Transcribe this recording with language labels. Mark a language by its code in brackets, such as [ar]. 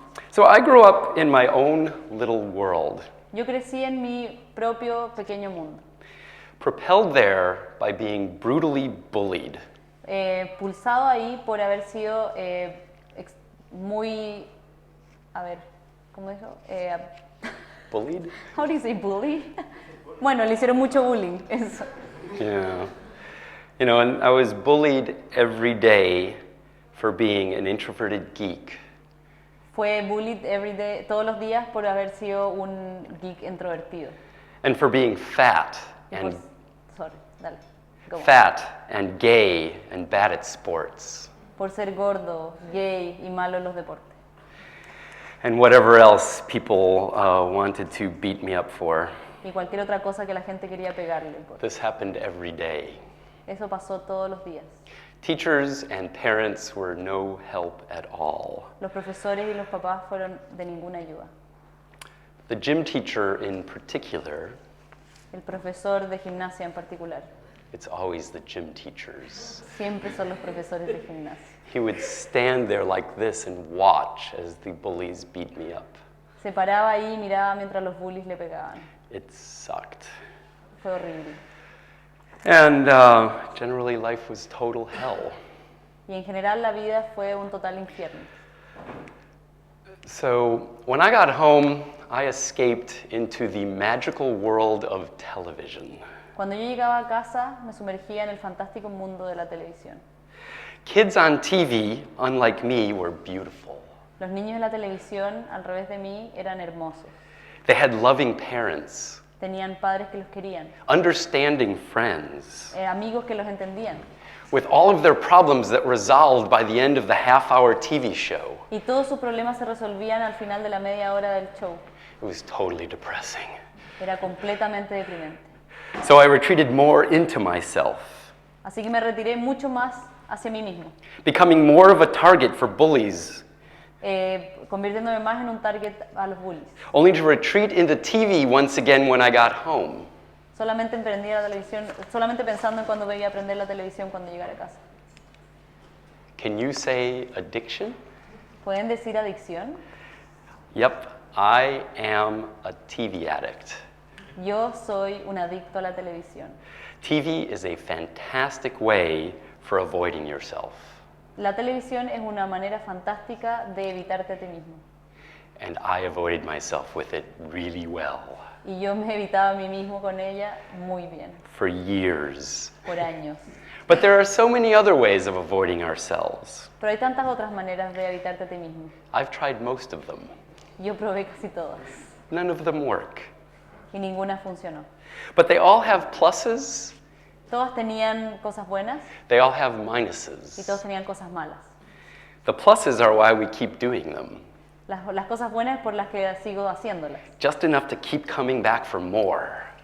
[en] So I grew up in my own little world, [es] Yo crecí en mi propio pequeño mundo, [en] propelled there by being brutally bullied. [es] pulsado ahí por haber sido muy, a ver, ¿cómo dijo? [en] Bullied? How do you say bully? [es] Bueno, le hicieron mucho bullying, eso. [en] Yeah. And I was bullied every day for being an introverted geek. [es] Fue [en] bullied every day, [es] todos los días por haber sido un geek introvertido. [en] And for being fat [es] Y [en] and sorry, [es] dale. [en] Go on. fat and gay and bad at sports. [es] Por ser gordo, gay y malo en los deportes. [en] And whatever else people wanted to beat me up for. [es] Y cualquier otra cosa que la gente quería pegarle por. [en] This happened every day. [es] Eso pasó todos los días. [en] Teachers and parents were no help at all. [es] Los profesores y los papás fueron de ninguna ayuda. [en] The gym teacher in particular, [es] El profesor de gimnasia en particular. [en] it's always the gym teachers. [es] Siempre son los profesores de gimnasia. [en] He would stand there like this and watch as the bullies beat me up. [es] Se paraba ahí y miraba mientras los bullies le pegaban. [en] It sucked. [es] Fue horrible. [en] And generally life was total hell. [es] Y en general la vida fue un total infierno. [en] So when I got home, I escaped into the magical world of television. [es] Cuando yo llegaba a casa, me sumergía en el fantástico mundo de la televisión. [en] Kids on TV, unlike me, were beautiful. [es] Los niños en la televisión, al revés de mí, eran hermosos. [en] They had loving parents, [es] Tenían padres que los querían, [en] understanding friends, [es] amigos que los entendían. [en] with all of their problems that resolved by the end of the half-hour TV show. [es] Y todos sus problemas se resolvían al final de la media hora del show. [en] It was totally depressing. [es] Era completamente deprimente. [en] So I retreated more into myself, [es] Así que me retiré mucho más hacia mí mismo, [en] becoming more of a target for bullies, [es] convirtiéndome más en un target a los bullies. [en] only to retreat into TV once again when I got home. [es] Solamente emprendí la televisión, solamente pensando en cuando veía aprender la televisión cuando llegara a casa. [en] Can you say addiction? [es] ¿Pueden decir adicción? [en] Yep, I am a TV addict. [es] Yo soy un adicto a la televisión. [en] TV is a fantastic way for avoiding yourself. [es] La televisión es una manera fantástica de evitarte a ti mismo. [en] And I avoided myself with it really well [es] Y yo me evitaba a mí mismo con ella muy bien, [en] for years. [es] por años. [en] But there are so many other ways of avoiding ourselves. [es] Pero hay tantas otras maneras de evitarte a ti mismo. [en] I've tried most of them. [es] Yo probé casi todas [en] None of them work. [es] y ninguna funcionó. [en] But they all have pluses, [es] Todas tenían cosas buenas [en] they all have [es] y [en] minuses. [es] todos tenían cosas malas. [en] The pluses are why we keep doing them, [es] Las cosas buenas por las que sigo haciéndolas. [en] just enough to keep coming back for more.